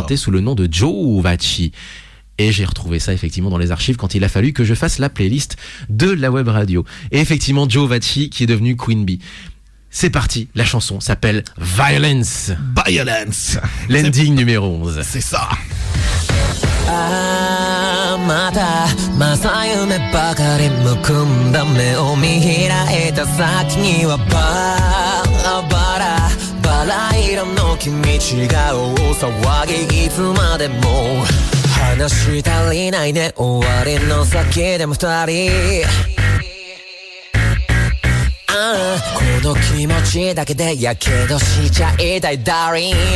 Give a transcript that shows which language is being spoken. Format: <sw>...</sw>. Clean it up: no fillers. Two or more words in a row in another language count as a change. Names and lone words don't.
<fr>présenté sous le nom de Joe Vachi. Et j'ai retrouvé ça effectivement dans les archives quand il a fallu que je fasse la playlist de la web radio. Et effectivement, Joe Vachi qui est devenu Queen Bee. C'est parti, la chanson s'appelle Violence. Violence. L'ending numéro 11. C'est ça.</fr> <ja>I はまた正夢ばかりむくんだ目を見開いた先にはバラバラバラ色の君違う騒ぎいつまでも話足りないね終わりの先でも二人この気持ちだけでやけどしちゃいたいダーリン</ja>